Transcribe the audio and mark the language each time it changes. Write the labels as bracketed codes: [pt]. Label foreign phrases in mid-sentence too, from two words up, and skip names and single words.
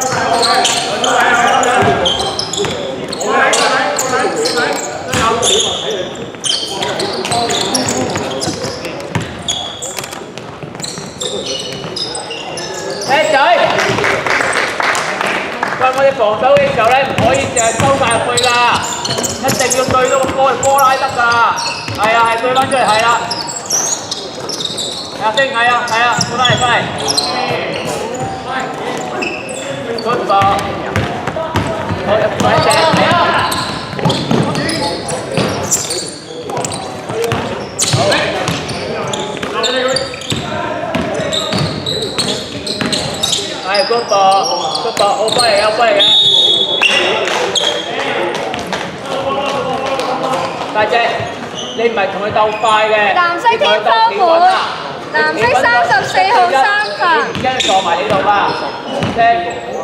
[yue] 仔，喂，我哋防守嘅時候咧，唔可以淨係收晒入去㗎，一定要對到個波拉得㗎。係啊，係對翻出嚟，係啦。阿星，係啊，係啊，過嚟，過嚟。 [en] good ball。 [yue] 好，入位射。係 [en] good ball， good ball， [yue] 好波嚟嘅，好波嚟嘅。大姐，你唔係同佢鬥快嘅。藍色天花板，藍色34號3份。你而家坐埋呢度啦，聽。